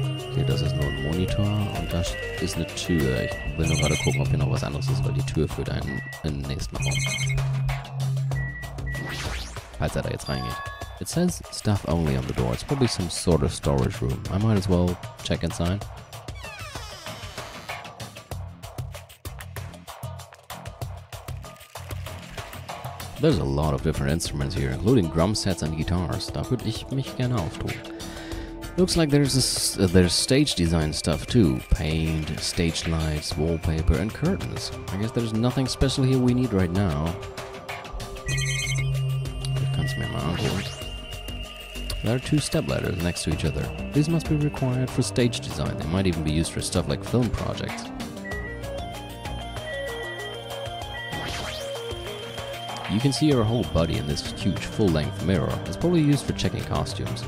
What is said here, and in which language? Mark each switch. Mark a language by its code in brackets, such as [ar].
[de] Okay, das ist nur ein Monitor und das ist eine Tür. Ich will nur gerade gucken, ob hier noch was anderes ist, weil die Tür führt einen in den nächsten Raum. Falls er da jetzt reingeht. [en] It says stuff only on the door. It's probably some sort of storage room. I might as well check inside. There's a lot of different instruments here, including drum sets and guitars. [de] Da würde ich mich gerne auftun. [en] Looks like there's stage design stuff too. Paint, stage lights, wallpaper, and curtains. I guess there's nothing special here we need right now. [de] Ich kann's mir mal angucken. [en] There are two stepladders next to each other. These must be required for stage design. They might even be used for stuff like film projects. You can see your whole body in this huge full-length mirror. It's probably used for checking costumes.